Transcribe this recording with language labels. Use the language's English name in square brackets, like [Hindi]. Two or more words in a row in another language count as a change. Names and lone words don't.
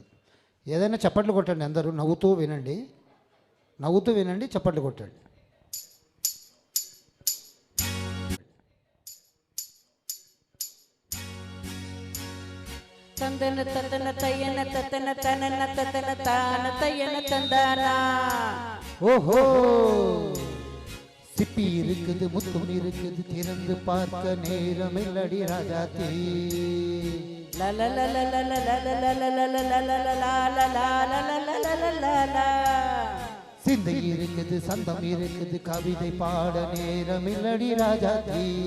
[Telugu] ఏదైనా చప్పట్లు కొట్టండి, అందరూ నవ్వుతూ వినండి, నవ్వుతూ వినండి, చప్పట్లు కొట్టండి. తందన తతన తయన తతన తనన తతన తాన తయన తందానా. [Tamil] ஓஹோ, சிப்பி இருக்குது, முத்தும் இருக்குது, திறந்து பார்க்க நேரமில்லடி ராஜாத்தி. சிந்தை இருக்குது, சந்தம் இருக்குது, கவிதை பாட நேரமில்லடி ராஜாத்தி.